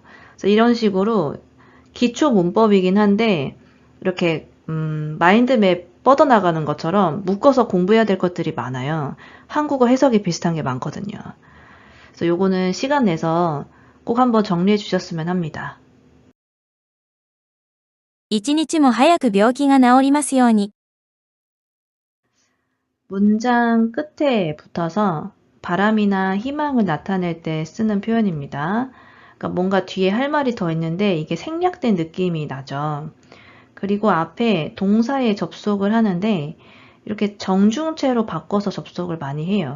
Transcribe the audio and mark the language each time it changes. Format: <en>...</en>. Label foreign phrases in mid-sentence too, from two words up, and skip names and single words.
<ko>그래서 이런 식으로 기초 문법이긴 한데 이렇게 마인드맵 뻗어나가는 것처럼 묶어서 공부해야 될 것들이 많아요. 한국어 해석이 비슷한 게 많거든요. 그래서 요거는 시간 내서 꼭 한번 정리해 주셨으면 합니다.</ko> <ja>一日も早く病気が治りますように。</ja> <ko>문장 끝에 붙어서 바람이나 희망을 나타낼 때 쓰는 표현입니다. 그러니까 뭔가 뒤에 할 말이 더 있는데 이게 생략된 느낌이 나죠. 그리고 앞에 동사에 접속을 하는데 이렇게 정중체로 바꿔서 접속을 많이 해요.</ko>